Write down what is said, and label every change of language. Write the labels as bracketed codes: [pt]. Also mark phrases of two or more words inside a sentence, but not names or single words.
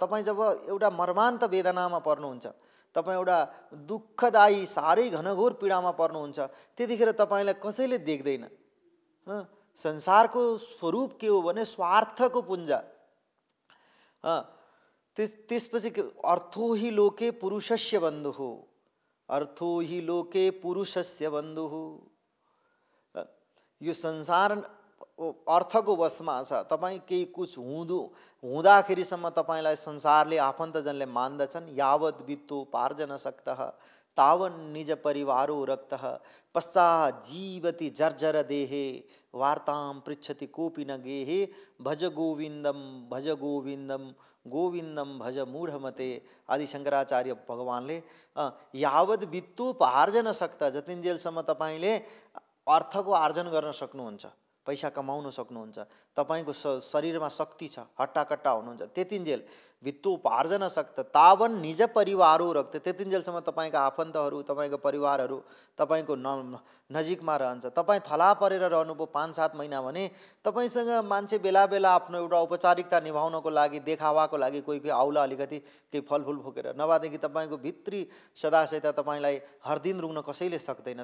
[ne] तपाईँ जब एउटा मर्मान्त वेदनामा पर्नुहुन्छ, तपाईँ एउटा दुःखदायी साह्रै घनघोर पीडामा पर्नुहुन्छ, त्यतिखेर तपाईँलाई कसैले देख्दैन। संसारको स्वरूप के हो भने स्वार्थको पुञ्ज। [sa] त्यसपछि अर्थो हि लोके पुरुषस्य बन्धुः, अर्थो हि लोके पुरुषस्य बन्धुः। [ne] यो संसार अर्थको वशमा छ। तपाईँ केही कुछ हुँदाखेरिसम्म तपाईँलाई संसारले आफन्तजनले मान्दछन्। [sa] यावत् वित्तोपार्जन सक्तः तावन् निज परिवारो रक्तः, पश्चात् जीवति जर्जर देहे वार्तां पृच्छति कोपि न गेहे, भज गोविन्दम भज गोविन्दम गोविन्दम भज मूढमते। [ne] आदि शङ्कराचार्य भगवानले [sa] यावत् वित्तोपार्जन सक्तः, [ne] जतिन्जेलसम्म तपाईँले अर्थको आर्जन गर्न सक्नुहुन्छ, पैसा कमाउन सक्नुहुन्छ, तपाईँको शरीरमा शक्ति छ, हट्टाकट्टा हुनुहुन्छ, त्यतिन्जेल [sa] वित्तोपार्जन सक्तः तावन् निज परिवारो रक्त, [ne] त्यतिन्जेलसम्म तपाईँका आफन्तहरू, तपाईँको परिवारहरू तपाईँको नजिकमा रहन्छ। तपाईँ थला परेर रहनुभयो 5-7 महिना भने तपाईँसँग मान्छे बेला बेला आफ्नो एउटा औपचारिकता निभाउनको लागि, देखावाको लागि कोही कोही आउला अलिकति केही फलफुल फुकेर, नभएदेखि तपाईँको भित्री सदाशयता तपाईँलाई हर दिन रुग्न कसैले सक्दैन।